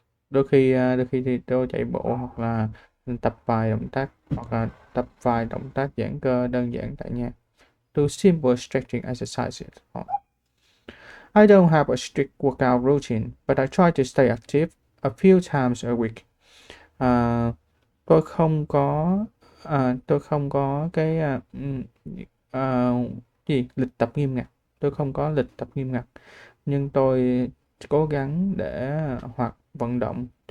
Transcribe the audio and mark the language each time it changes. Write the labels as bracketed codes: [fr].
[vi] Đôi khi thì tôi chạy bộ hoặc là tập vài động tác giãn cơ đơn giản tại nhà. [en] Do simple stretching exercises. I don't have a strict workout routine, but I try to stay active a few times a week. [vi] À, tôi không có tôi không có cái à, lịch tập nghiêm ngặt. Tôi không có lịch tập nghiêm ngặt, nhưng tôi cố gắng để hoặc vận động.